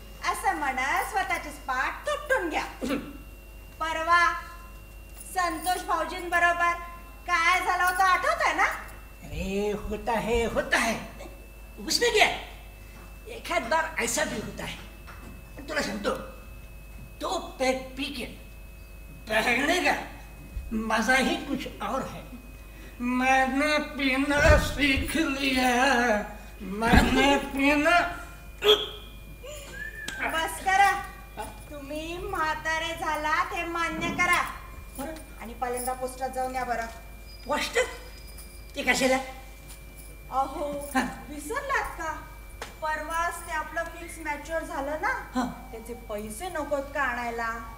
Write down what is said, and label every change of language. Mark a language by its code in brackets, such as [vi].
[mr] असं म्हणत स्वतःचीच पाठ तुटून घ्या. परवा संतोष भाऊजींबरोबर काय झालं होतं आठवत आहे ना? [hi] अरे होता है उसमें क्या, एक आध बार ऐसा भी होता है. [mr] पण तुला सांगतो, [hi] तो पैक पी के बहने का मजा ही कुछ और है. मैंने पीना सीख लिया, मैंने पीना. [mr] बस करा. तुम्ही म्हातारे झालात हे मान्य करा आणि पहिल्यांदा पोस्टात जाऊन या बरं. पोस्ट ते कशाला? अहो विसरलात का? परवाच ते आपलं फिक्स मॅच्युअर झालं ना, त्याचे पैसे नकोत का आणायला?